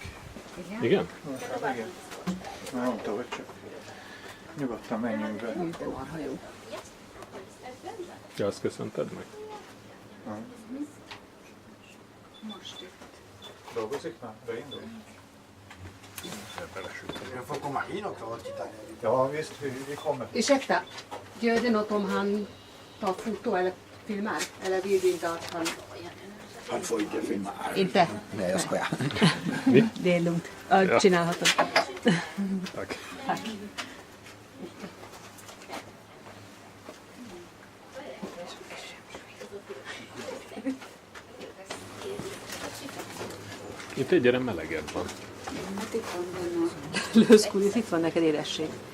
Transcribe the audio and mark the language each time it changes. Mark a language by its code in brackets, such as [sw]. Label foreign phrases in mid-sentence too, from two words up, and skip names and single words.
[hu] Igen? Igen? Hát igen. Már mondta, hogy csak nyugodtan menjünk be. De marha jó. Ja, azt köszönted meg? Most itt. Dolgozik már? Beindul? [sv] Jag får komma in också och titta. Ja, visst, vi kommer. Ursäkta, gör det något om han tar foto eller filmar? Eller vill vi inte att han... Han får inte filma. Inte? Nej, jag skojar. Det är lugnt. Ja. Csinálhatom. Tack. Tack. [hu] Itt egyre melegebb van. Hát itt van benne a lőszkúlis, itt van neked édesség.